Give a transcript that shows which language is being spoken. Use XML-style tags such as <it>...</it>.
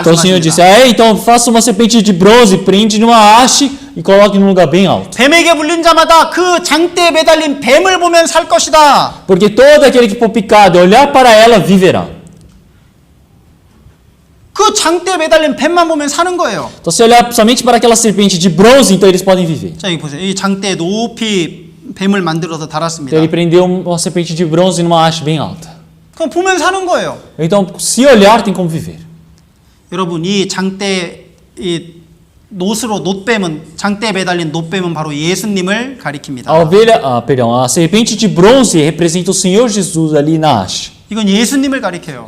<pt>Então o Senhor disse,</pt> <ko>말씀하십니다.</ko> <pt>então faça uma serpente de bronze, prende numa haste e coloque num lugar bem alto.</pt> <ko>뱀에게 물린 자마다 그 장대에 매달린 뱀을 보면 살 것이다.</ko> <pt>Porque todo aquele que for picado e olhar para ela, viverá.</pt> <ko>그 그 장대에 매달린 뱀만 보면 사는 거예요.</ko> <pt>Então, se olhar somente para aquela serpente de bronze, então eles podem viver.</pt> <ko>자, 여기 보세요. 이 장대에 높이 뱀을 만들어서 달았습니다.</ko> <pt>Então, ele prendeu uma serpente de bronze numa haste bem alta.</pt> <ko>그럼 보면 사는 거예요.</ko> <pt>Então, se olhar, tem como viver.</pt> <ko>여러분, 이 장대 이 노뱀은 장대에 매달린 노뱀은 바로 예수님을 가리킵니다.</ko> <pt>A serpente de bronze representa o Senhor Jesus ali na haste.</pt> <ko>이건 예수님을 가리켜요.</ko>